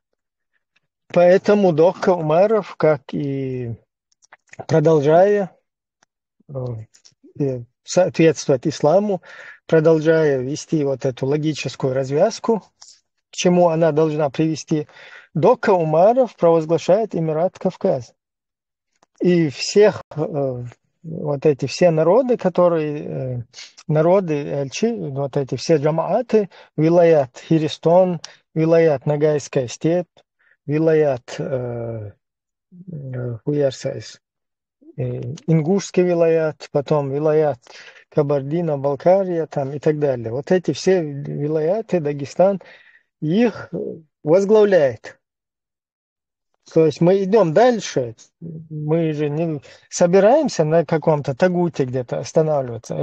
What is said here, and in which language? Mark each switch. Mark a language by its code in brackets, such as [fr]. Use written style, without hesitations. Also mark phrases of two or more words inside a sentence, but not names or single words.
[ru] Поэтому Докка Умаров, как и продолжая соответствовать исламу, продолжая вести вот эту логическую развязку, к чему она должна привести, Докка Умаров провозглашает Эмират Кавказ. И всех вот эти все народы, которые народы, вот эти все джамааты, вилаят Хиристон, вилаят Ногайская степь, вилаят Ингушский вилаят, потом вилаят Кабардино-Балкария там и так далее. Вот эти все вилаяты, Дагестан, их возглавляет. То есть мы идем дальше, мы же не собираемся на каком-то Тагуте где-то останавливаться.